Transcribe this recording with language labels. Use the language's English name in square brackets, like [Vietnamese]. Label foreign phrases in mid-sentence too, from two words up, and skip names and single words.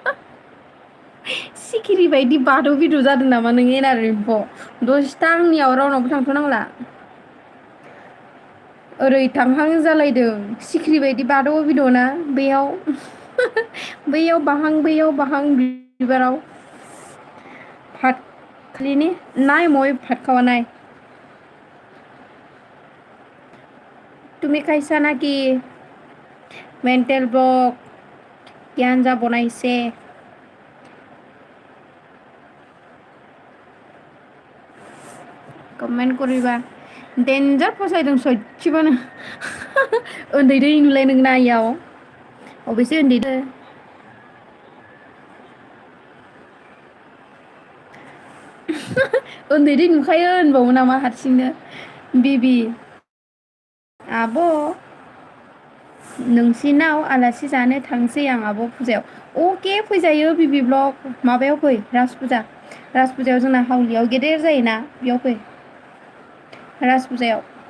[Bodo] सिखिरि बायदि बाथौ बिदु जादों नामा नों एनारिनोथ' दसेथा आंनियाव रावनावबो थांथ'नांला ओरै थांहां जालायदों सिख्रि बायदि बाद' बिद'ना बेयाव बैयाव बाहां बिबाराव भात खालिनि [Assamese] নাই মই ভাত খাৱা নাই তুমি খাইছা নাকি মেণ্টেল ব্লক জ্ঞানজা বনাইছে কমেণ্ট কৰিবা [Bodo] डेन्जार फसायदों सयथिबोनो उन्दै दै नुलाय नोंना इयाव अबेसे उन्दै उन्दै नुखायो होनबावो नामा हारसिंनो बिबि आब' नोंसिनाव आलासि जानो थांसै आं आब' फुजायाव अके फैजायो बिबि ब्लग माबायाव फै राज फुजायाव जोंना हावलियाव गेदेर जायोना बेयाव फै राज फुजायाव